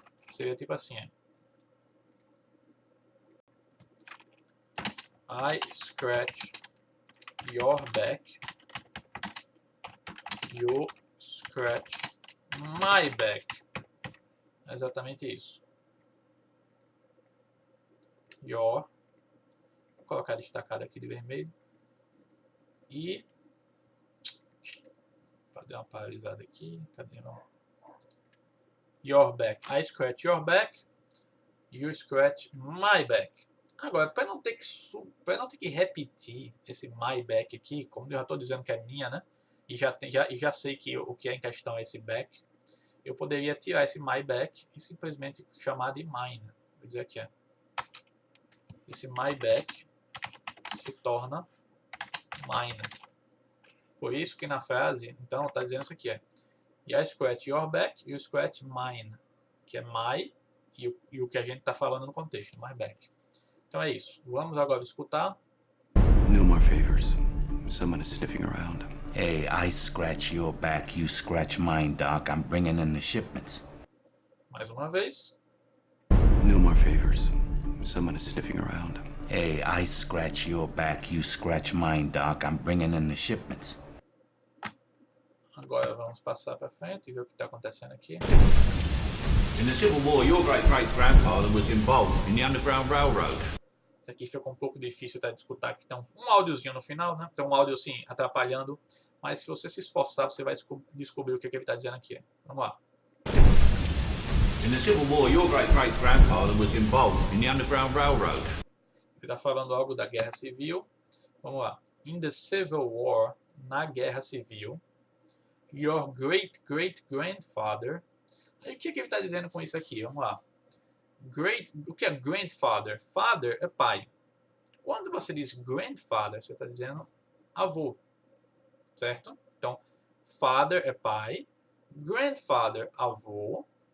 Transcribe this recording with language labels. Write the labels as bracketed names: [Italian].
[Portuguese] Seria tipo assim, [English] I scratch your back, you scratch my back. [Portuguese] É exatamente isso. Your, vou colocar destacado aqui de vermelho. E fazer uma paralisada aqui. Cadê não? Your back. [English] I scratch your back, you scratch my back. [Portuguese] Agora, para não ter que repetir esse my back aqui, como eu já estou dizendo que é minha, né? E já sei que o que é em questão é esse back, eu poderia tirar esse my back e simplesmente chamar de mine. Vou dizer aqui, esse my back se torna mine. Por isso que na frase, então, está dizendo isso aqui, [English] I scratch your back, you scratch mine, [Portuguese] que é my e o que a gente está falando no contexto, my back. Então é isso. Vamos agora escutar. [English] No more favors. Someone is sniffing around. Hey, I scratch your back, you scratch mine, Doc. I'm bringing in the shipments. [Portuguese] Mais uma vez. [English] No more favors. Someone is sniffing around. Hey, I scratch your back, you scratch mine, Doc. I'm bringing in the shipments. [Portuguese] Agora vamos passar para frente e ver o que está acontecendo aqui. [English] In the Civil War, your great-great-grandfather was involved in the Underground Railroad. [Portuguese] Isso aqui ficou um pouco difícil de escutar, que tem um áudiozinho no final, né? Tem um áudio assim, atrapalhando, mas se você se esforçar, você vai descobrir o que ele está dizendo aqui. Vamos lá. [English] In the Civil War, your great-great-grandfather was involved in the Underground Railroad. [Portuguese] Ele está falando algo da Guerra Civil. Vamos lá. [English] In the Civil War, [Portuguese] na Guerra Civil, [English] your great-great-grandfather... [Portuguese] Aí o que ele está dizendo com isso aqui? Vamos lá. O que é grandfather? Father é pai. Quando você diz grandfather, você está dizendo avô. Certo? Então, father é pai. Grandfather, avô.